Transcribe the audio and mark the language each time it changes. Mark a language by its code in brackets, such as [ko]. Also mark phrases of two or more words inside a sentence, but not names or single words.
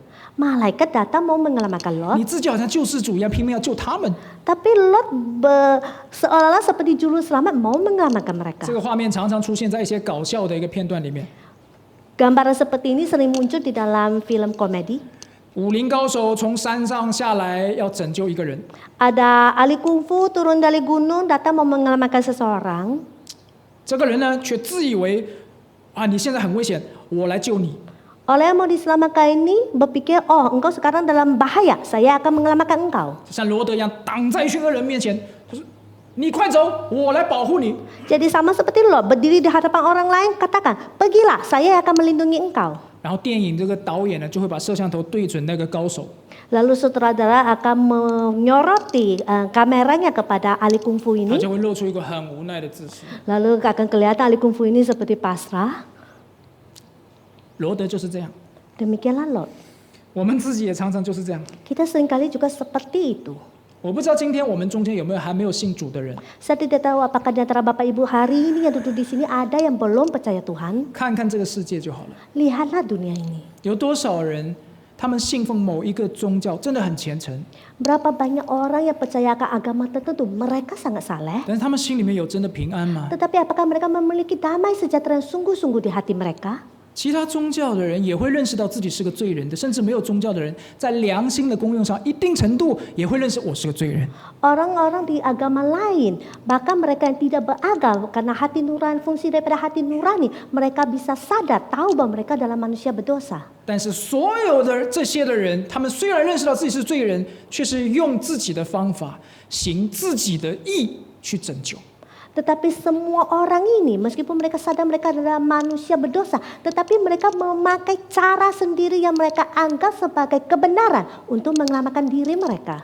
[id] Malaikat datang mau menyelamatkan Lot, [zh] 你自己好像救世主一样，拼命要救他们。 [id] tapi Lot seolah-olah seperti juru selamat mau menyelamatkan mereka. [zh] 这个画面常常出现在一些搞笑的一个片段里面。 [id] Gambaran seperti ini sering muncul di dalam film komedi. [zh] 武林高手从山上下来要拯救一个人， [id] Ada ahli kungfu turun dari gunung datang mau menyelamatkan seseorang. [zh] 这个人呢却自以为啊你现在很危险，我来救你。 [id] Oleh yang mau diselamatkan ini berpikir, oh engkau sekarang dalam bahaya, saya akan menyelamatkan engkau. [zh] 像罗德一样挡在一群恶人面前，他说：“你快走，我来保护你。” [id] Jadi sama seperti Lot, berdiri di hadapan orang lain, katakan, pergilah, saya akan melindungi engkau. [zh] 然后电影这个导演呢就会把摄像头对准那个高手， [id] Lalu sutradara akan menyoroti kameranya kepada ahli kungfu [zh] 他 [id] ini. [zh] 就会露出一个很无奈的姿势。 [id] Lalu akan kelihatan ahli kungfu ini seperti pasrah. [zh] 罗德就是这样， [id] Demikianlah Lot. [zh] 我们自己也常常就是这样。 [id] Kita seringkali juga seperti itu. [zh] 我不知道今天我们中间有没有还没有信主的人， [id] Saya tidak tahu apakah di antara Bapak Ibu hari ini yang duduk di sini ada yang belum percaya Tuhan. [zh] 看看这个世界就好了。 [id] Lihatlah dunia ini. [zh] 有多少人他们信奉某一个宗教，真的很虔诚， [id] Berapa banyak orang yang percaya akan agama tertentu, mereka sangat saleh. [zh] 但是他们心里面有真的平安吗？ [id] Tetapi apakah mereka memiliki damai sejahtera yang sungguh-sungguh di hati mereka? [zh] 其他宗教的人也会认识到自己是个罪人的，甚至没有宗教的人，在良心的功用上，一定程度也会认识我是个罪人。 [id] Orang-orang di agama lain, bahkan mereka yang tidak beragama, karena hati nurani, fungsi daripada hati nurani, mereka bisa sadar, tahu bahwa mereka adalah manusia berdosa. [zh] 但是所有的这些的人，他们虽然认识到自己是罪人，却是用自己的方法，行自己的义去拯救。 [id] Tetapi semua orang ini, meskipun mereka sadar mereka adalah manusia berdosa, tetapi mereka memakai cara sendiri yang mereka anggap sebagai kebenaran untuk menyelamatkan diri mereka.